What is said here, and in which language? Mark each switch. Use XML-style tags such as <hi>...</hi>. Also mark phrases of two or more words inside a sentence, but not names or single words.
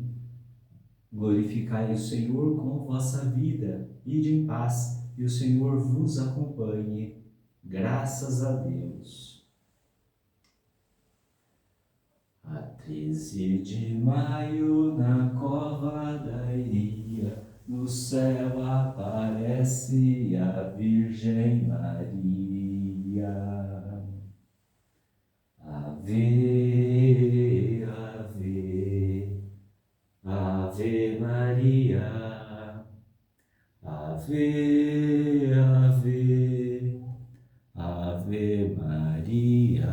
<pt>Glorificai o Senhor com vossa vida, ide em paz, e o Senhor vos acompanhe. Graças a Deus. A 13 de maio, na cova da Iria, no céu aparece a Virgem Maria. Ave, ave, Ave Maria, Ave, Ave, Ave Maria.</pt>